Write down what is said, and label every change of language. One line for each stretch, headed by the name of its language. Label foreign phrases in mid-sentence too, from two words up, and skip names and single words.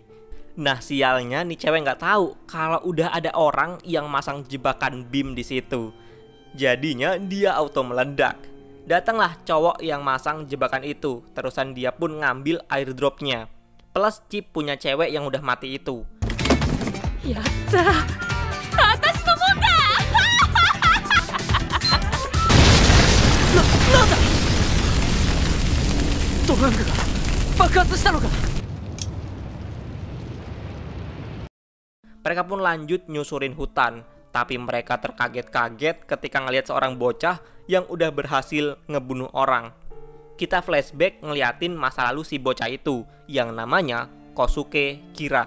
Indonesian: Nah sialnya nih cewek nggak tahu kalau udah ada orang yang masang jebakan beam di situ. Jadinya dia auto meledak. Datanglah cowok yang masang jebakan itu. Terusan dia pun ngambil airdropnya. Plus chip punya cewek yang udah mati itu.
Japanese: やった！あたしのもんだ! Nanda? トラングが爆発したのか?
Indonesian: Mereka pun lanjut nyusurin hutan. Tapi mereka terkaget-kaget ketika ngelihat seorang bocah yang udah berhasil ngebunuh orang. Kita flashback ngeliatin masa lalu si bocah itu yang namanya Kosuke Kira.